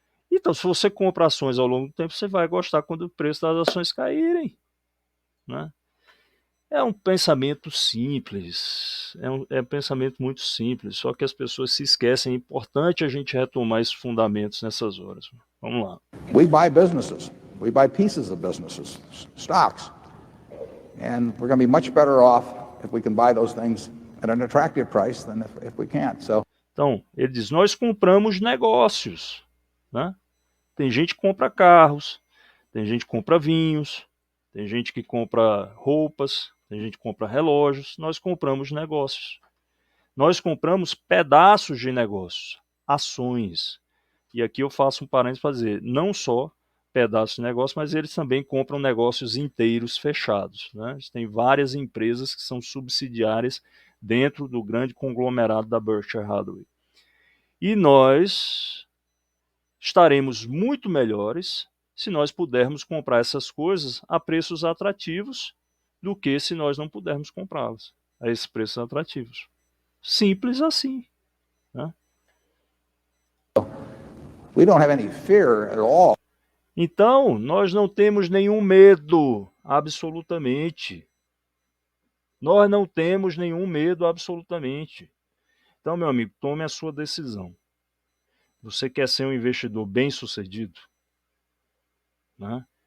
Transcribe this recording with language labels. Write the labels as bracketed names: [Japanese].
[Portuguese] Então, se você compra ações ao longo do tempo, você vai gostar quando o preço das ações caírem, né? É um pensamento simples, é um pensamento muito simples, só que as pessoas se esquecem. É importante a gente retomar esses fundamentos nessas horas. Vamos lá. [English] We buy businesses. We buy pieces of businesses, stocks. And we're going to be much better off if we can buy those things at an attractive price than if we can't. So, [Portuguese] então, ele diz, nós compramos negócios, né? Tem gente que compra carros, tem gente que compra vinhos, tem gente que compra roupas, tem gente que compra relógios, nós compramos negócios. Nós compramos pedaços de negócios, ações. E aqui eu faço um parênteses para dizer, não só pedaços de negócio, mas eles também compram negócios inteiros fechados, né? Tem várias empresas que são subsidiárias dentro do grande conglomerado da Berkshire Hathaway. E nós estaremos muito melhores se nós pudermos comprar essas coisas a preços atrativos do que se nós não pudermos comprá-las a esses preços atrativos. Simples assim, né? [English] we don't have any fear at all. [Portuguese] Então, nós não temos nenhum medo, absolutamente. Nós não temos nenhum medo, absolutamente. Então, meu amigo, tome a sua decisão. Você quer ser um investidor bem-sucedido, né?